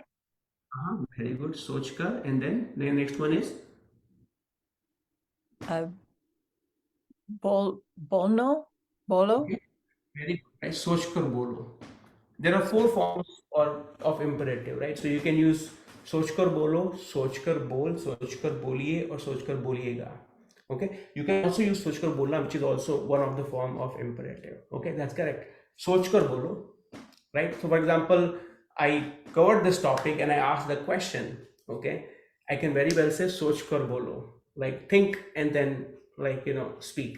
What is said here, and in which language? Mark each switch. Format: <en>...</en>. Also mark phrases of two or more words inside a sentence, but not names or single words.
<en>very good, sochkar. And then the next one is</en> <hi>बोलनो, बोलो.</hi> <en>okay, very good, right?</en> <hi>सोचकर बोलो.</hi> <en>There are 4 forms of imperative, right? So you can use</en> <hi>सोचकर बोलो, सोचकर बोल, सोचकर बोलिए,</hi> <en>or</en> <hi>सोचकर बोलिएगा.</hi> <en>Okay, you can also use</en> <hi>सोचकर बोलना,</hi> <en>which is also one of the form of imperative. Okay, that's correct.</en> <hi>सोचकर बोलो,</hi> <en>right? So for example, I covered this topic and I asked the question. Okay, I can very well say</en> <hi>सोचकर बोलो,</hi> <en>like think and then like speak.</en>